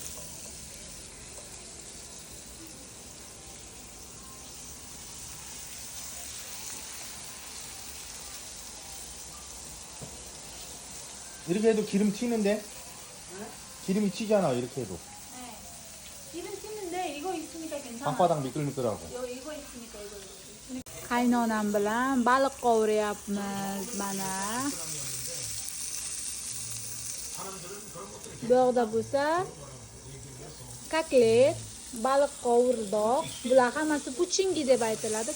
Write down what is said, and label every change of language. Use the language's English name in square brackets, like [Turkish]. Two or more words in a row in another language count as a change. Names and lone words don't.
[Korean] 이렇게 해도 기름 튀는데? 기름이 튀잖아, 이렇게 해도. 네. 기름 튀는데 이거 있으니까 괜찮아. 방바닥 미끌미끌하고. 이거 있으니까 이거. [Uzbek] Qaynonam bilan baliq qovuryapmiz mana. Bu yoqda bo'lsa kotlet, baliq qovurdoq. Bular hammasi puchingi deb aytiladi.